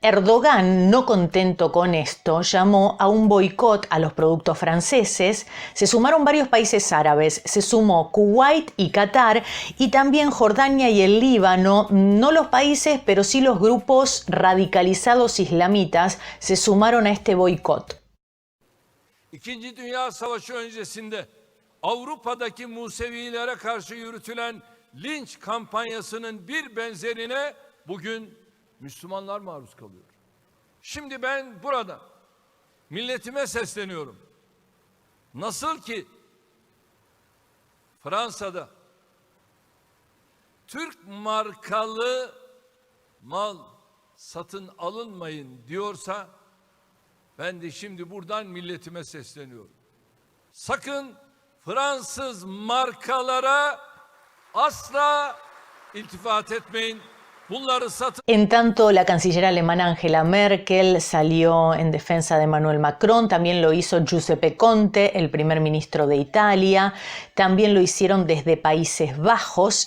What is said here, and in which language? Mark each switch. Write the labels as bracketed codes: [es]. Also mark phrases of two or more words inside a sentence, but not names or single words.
[es] Erdogan, no contento con esto, llamó a un boicot a los productos franceses. Se sumaron varios países árabes, se sumó Kuwait y Qatar, y también Jordania y el Líbano. No los países, pero sí los grupos radicalizados islamitas se sumaron a este boicot. [tr] İkinci Dünya Savaşı öncesinde Avrupa'daki Musevilere karşı yürütülen linç kampanyasının bir benzerine bugün Müslümanlar maruz kalıyor. Şimdi ben burada milletime sesleniyorum. Nasıl ki Fransa'da Türk markalı mal satın alınmayın diyorsa, ben de şimdi buradan milletime sesleniyorum. Sakın Fransız markalara asla iltifat etmeyin. [es] En tanto, la canciller alemana Angela Merkel salió en defensa de Emmanuel Macron, también lo hizo Giuseppe Conte, el primer ministro de Italia, también lo hicieron desde Países Bajos.